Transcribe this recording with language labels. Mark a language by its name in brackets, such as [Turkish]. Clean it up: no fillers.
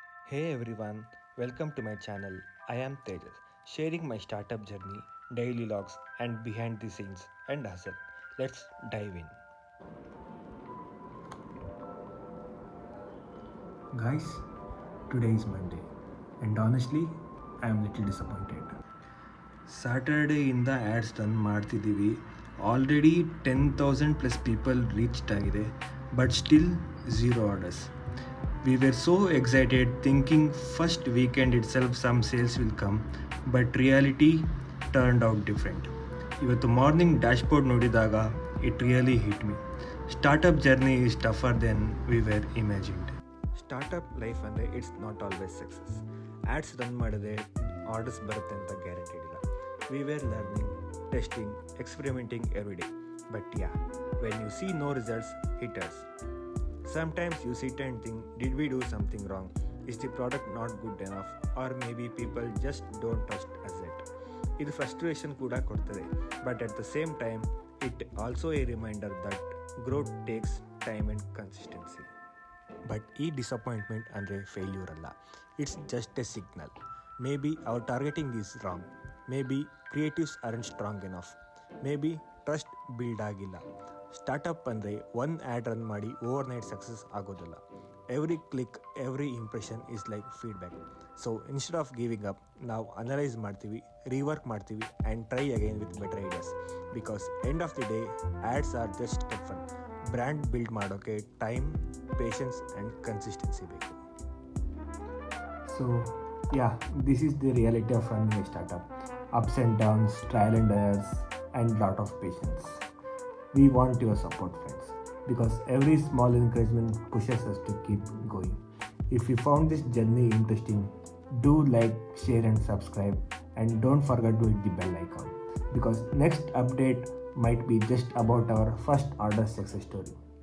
[English] Hey everyone, welcome to my channel. I am Tejas, sharing my startup journey, daily logs, and behind the scenes and hustle. Let's dive in. Guys, today is Monday, and honestly, I am little disappointed. [Kannada] ಸ್ಯಾಟರ್ಡೇಯಿಂದ ads run ಮಾಡ್ತಿದ್ದೀವಿ. [English] Already 10,000 plus people reached ಆಗಿದೆ, but still zero orders. We were so excited thinking first weekend itself some sales will come, but reality turned out different. [Kannada] ಇವತ್ತು morning dashboard ನೋಡಿದಾಗ [English] It really hit me. Startup journey is tougher than we were imagined. Startup life ಅಂದರೆ it's not always success. [Kannada] Ads run ಮಾಡಿದ್ರೆ orders ಬರುತ್ತೆ ಅಂತ guaranteed ಇಲ್ಲ. [English] We were learning, testing, experimenting every day. But yeah, when you see no results, hit us. Sometimes you sit and think, did we do something wrong? Is the product not good enough? Or maybe people just don't trust us yet. [Kannada] ಇದು frustration ಕೂಡ ಕೊಡ್ತದೆ, [English] But at the same time it also a reminder that growth takes time and consistency. [Kannada] But ಈ disappointment ಅಂದರೆ failure ಅಲ್ಲ, [English] It's just a signal. Maybe our targeting is wrong, maybe creatives aren't strong enough, maybe trust build ಆಗಿಲ್ಲ. [Kannada] Startup ಅಂದರೆ one add run ಮಾಡಿ over night success ಆಗೋದಿಲ್ಲ. [English] Every click, every impression is like feedback. So instead of giving up, [Kannada] ನಾವು analyse ಮಾಡ್ತೀವಿ, rework ಮಾಡ್ತೀವಿ [English] And try again with better ideas. Because end of the day ads are just step one. [Kannada] Brand build ಮಾಡೋಕ್ಕೆ time, patience and consistency ಬೇಕು. [English] So, yeah, this is the reality of running a startup. Ups and downs, trial and errors, and lot of patience. We want your support, friends, because every small encouragement pushes us to keep going. If you found this journey interesting, do like, share, and subscribe, and don't forget to hit the bell icon, because next update might be just about our first order success story.